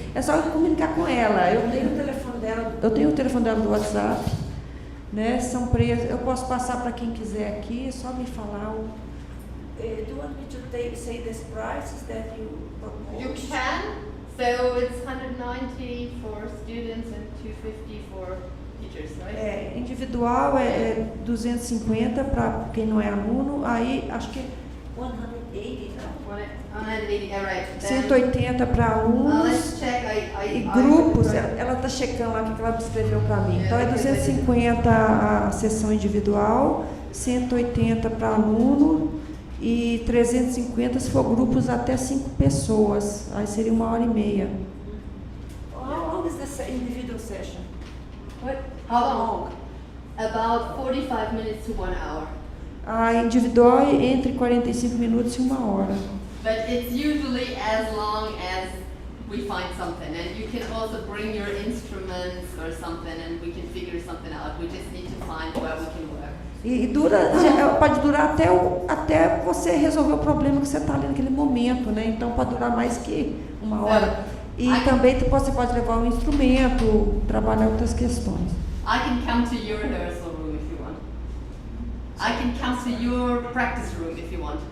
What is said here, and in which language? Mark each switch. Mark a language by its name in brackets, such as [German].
[Portuguese] É só comunicar com ela. Eu tenho o telefone dela do WhatsApp, né? São preços. Eu posso passar para quem quiser aqui. É só me falar. [English] Do you want me to say these prices that you propose? You can. So it's 190 for students and 250 for teachers, right? [Portuguese] Individual é 250 para quem não é aluno. Aí acho que 180, não? [English] 180, right. [Portuguese] 180 para alunos. [English] Let's check. [Portuguese] E grupos, ela está checando lá o que ela escreveu para mim. Então é 250 a sessão individual, 180 para aluno e 350 se for grupos até 5 pessoas. Aí seria 1h30. [English] How long is the individual session? What? How long? About 45 minutes to 1 hour. [Portuguese] A individual é entre 45 minutos e 1 hora. [English] But it's usually as long as we find something, and you can also bring your instruments or something, and we can figure something out. We just need to find where we can work. [Portuguese] E pode durar até você resolver o problema que você está ali naquele momento, né? Então pode durar mais que 1 hora. E também você pode levar um instrumento, trabalhar outras questões. [English] I can come to your rehearsal room if you want. I can come to your practice room if you want.